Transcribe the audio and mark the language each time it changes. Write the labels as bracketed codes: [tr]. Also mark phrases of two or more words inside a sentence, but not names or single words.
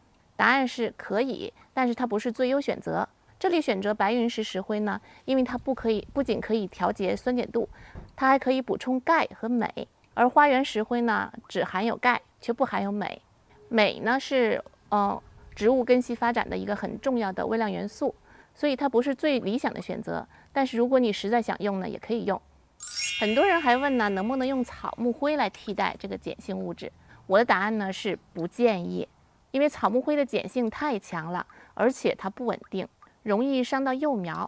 [zh] 答案是可以，但是它不是最優選擇。這裡選擇白雲石石灰呢，因為它不僅可以調節酸鹼度，它還可以補充鈣和鎂。而花園石灰呢，只含有鈣，卻不含有鎂。鎂呢是植物根系發展的一個很重要的微量元素，所以它不是最理想的選擇。但是如果你實在想用呢，也可以用。很多人還問呢，能不能用草木灰來替代這個鹼性物質？我的答案呢是不建議，因為草木灰的鹼性太強了，而且它不穩定，容易傷到幼苗。